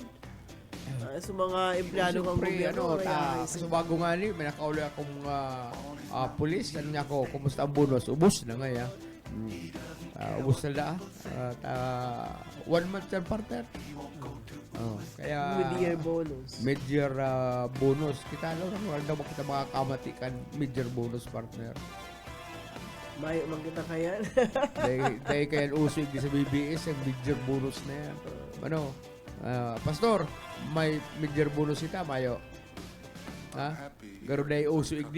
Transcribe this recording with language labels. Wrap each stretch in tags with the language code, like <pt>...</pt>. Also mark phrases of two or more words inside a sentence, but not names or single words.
<bik>Sa mga empleyado kang gobyerno. So bago nga ni, may nakauli akong pulis. Ano niya ako, kumusta ang bonus? Ubus na nga ya. Ubus na 1 month yan, partner. Kaya</bik> <en>Mid-year bonus. Mid-year bonus.</en> <bik>Kita lang daw kita makakamatikan</bik> <en>mid-year bonus,</en> <bik>partner. Mayo man kita kaya. Dahil kaya uso yung sa BBS, yung</bik> <en>mid-year bonus</en> <bik>na yan. Pastor, may</bik> <en>mid-year bonus</en> <bik>ita, mayo. Garo dahil uso igdi,</bik>